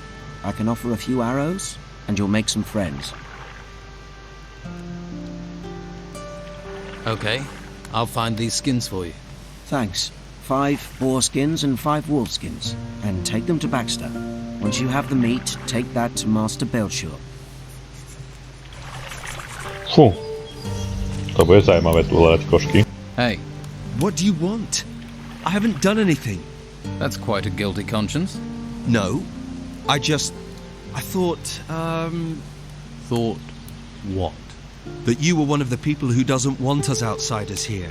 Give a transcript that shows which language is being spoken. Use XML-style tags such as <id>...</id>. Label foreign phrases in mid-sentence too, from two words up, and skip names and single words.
<en>I can offer a few arrows, and you'll make some friends. Okay, I'll find these skins for you. Thanks. 5 boar skins and 5 wolf skins. And take them to Baxter. Once you have the meat, take that to Master Belcher. Fú.</en> <sk>To bude zaujímavé tu hľadať košky.</sk> <en>Hey. What do you want? I haven't done anything. That's quite a guilty conscience. No. I thought, Thought what? that you were one of the people who doesn't want us outsiders here.</en>